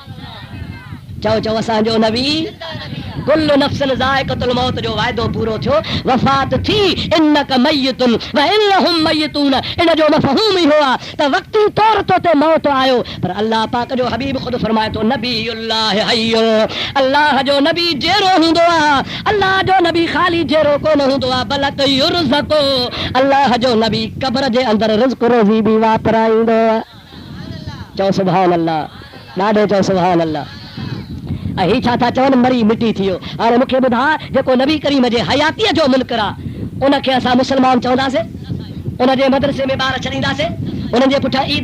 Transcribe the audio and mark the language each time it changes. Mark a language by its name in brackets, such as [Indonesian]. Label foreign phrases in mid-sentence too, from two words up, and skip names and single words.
[Sindhi] चओ चओ असा जो नबी [Arabic] كل نفس ذائقة الموت [Sindhi] जो वायदो पूरो थियो वफ़ात थी [Arabic] إنك ميت وإنهم ميتون [Sindhi] इन जो मफ़हूम ही हुआ त वक्ती तौर ते मौत आयो पर अल्लाह पाक जो हबीब खुद फरमाए तो [Arabic] نبي الله حي [Sindhi] अल्लाह जो नबी जेरो हुंदो आ अल्लाह जो नबी खाली जेरो कोन हुंदो आ बलक युरज़को अल्लाह जो नबी कब्र जे अंदर रिज़्क़ रोज़ी भी वापराईंदो आ चओ [Arabic] سبحان الله [Sindhi] ॾाढो चओ [Arabic] سبحان الله [Sindhi] ही छा था चवन मरी मिटी थियो हाणे मूंखे ॿुधा जेको नबी करीम जे हयातीअ जो मुनकर आहे उनखे असां मुस्लमान चवंदासीं उन जे मदरसे में ॿार छॾींदासीं उन्हनि जे पुठियां ईद